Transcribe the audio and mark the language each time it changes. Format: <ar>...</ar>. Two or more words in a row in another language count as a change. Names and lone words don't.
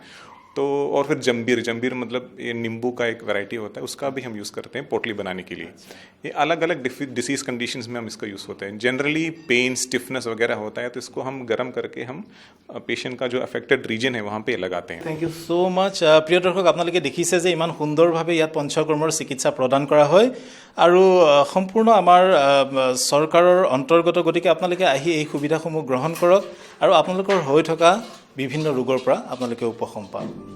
<hi>तो और फिर जंबीर मतलब ये नींबू का एक वैरायटी होता है, उसका भी हम यूज़ करते हैं पोटली बनाने के लिए। ये अलग अलग</hi> <en>disease conditions</en> <hi>में हम इसका यूज़ होता है। जनरली पेन, स्टिफनेस वगैरह होता है तो इसको हम गर्म करके हम पेशेंट का जो</hi> <en>affected region</en> <hi>है वहाँ पे लगाते हैं।</hi> <en>thank you so much.</en> <as>প্ৰিয় দৰ্শক, আপোনালোকে দেখিছে যে ইমান সুন্দৰভাৱে ইয়াত পঞ্চকৰ্মৰ চিকিৎসা প্ৰদান কৰা হয় আৰু সম্পূৰ্ণ আমাৰ চৰকাৰৰ অন্তৰ্গত। গতিকে আপোনালোকে আহি এই সুবিধাসমূহ গ্ৰহণ কৰক আৰু আপোনালোকৰ হৈ থকা বিভিন্ন ৰোগৰ পৰা আপোনালোকে উপশম পাওক।</as>